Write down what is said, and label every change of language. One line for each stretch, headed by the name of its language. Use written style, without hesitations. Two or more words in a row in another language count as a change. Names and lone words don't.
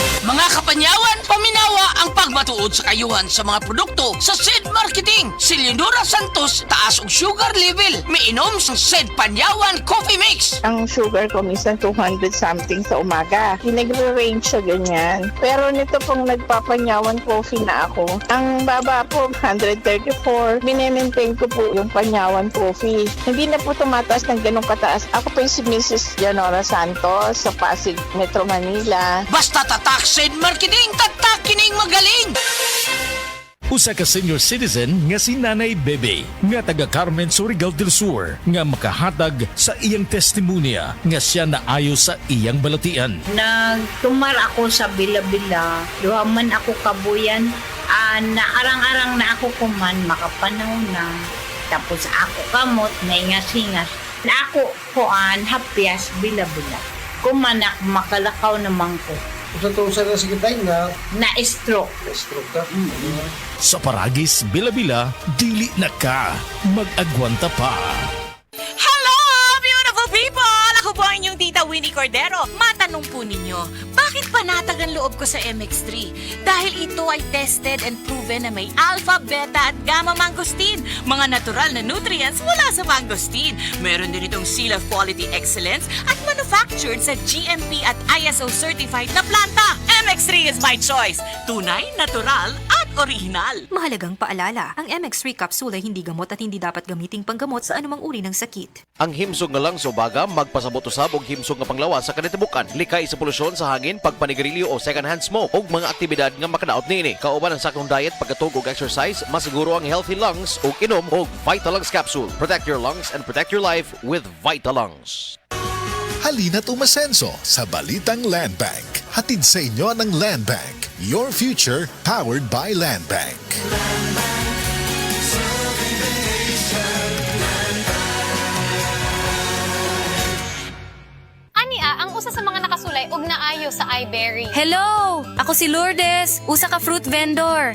Cebuano: Mga kapanyawan, paminawa ang pagmatuod sa kayuhan sa mga produkto sa Seed Marketing. Si Leonora Santos, taas og sugar level. Miinom sa Seed Panyawan Coffee Mix.
Filipino: Ang sugar ko minsan 200 something sa umaga. Nagre-range siya ganyan. Pero nito pong nagpapanyawan coffee na ako, ang baba po 134. Minemaintain ko po yung panyawan coffee. Hindi na po tumataas ng ganong kataas. Ako po yung si Mrs. Leonora Santos sa Pasig, Metro Manila. Basta tatak Seed Marketing, tatak kining magaling!
Cebuano: Usa ka senior citizen nga si Nanay Bebe nga taga Carmen Surigao del Sur nga makahatag sa iyang testimonya nga siya naayo sa iyang balatian. Nagtumar ako sa bila-bila, duha man ako kabuyan, naarang-arang na ako kuman, makapanaw na. Tapos ako kamot, naingas-ingas. Na ako kuan, hapyas, bila-bila. Kumanak, makalakaw naman ko. Sa na sige tayo nga Na-stroke. stroke ka. Sa Paragis Bila-Bila, dili na ka mag-agwanta pa.
English: Hello, beautiful people!
Filipino: Ako po ang inyong tita Winnie Cordero. Matanong po ninyo, bakit panatag ang loob ko sa MX3? Dahil ito ay
English: tested and proven
Filipino: na may alpha, beta at gamma mangosteen. Mga natural na nutrients mula sa mangosteen. Meron din itong Seal of Quality Excellence at manufactured sa GMP at
English: ISO certified
Filipino: na planta.
English: MX3 is my choice.
Filipino: Tunay, natural at original. Mahalagang paalala, ang MX3 capsule ay hindi gamot at hindi dapat gamiting panggamot sa anumang uri ng sakit.
Cebuano: Ang himsog nga lang sa baga, magpasabot usab og himsog nga panglawas sa kanitibukan. Likay sa polusyon sa hangin, pagpanigarilyo o
English: second-hand smoke
Cebuano: og mga aktibidad nga makadaot niini. Kauban ang sakong diet, pagkatug og exercise, masiguro ang
English: healthy lungs
Cebuano: og inom og Vitalungs capsule.
English: Protect your lungs and protect your life with Vitalungs.
Filipino: Halina't umasenso sa Balitang Land Bank. Hatid sa inyo ng Land Bank.
English: Your future powered by Land Bank.
Cebuano: Ania, ang usa sa mga nakasulay og naayo sa iBerry.
English: Hello!
Cebuano: Ako si Lourdes, usa ka
English: fruit vendor.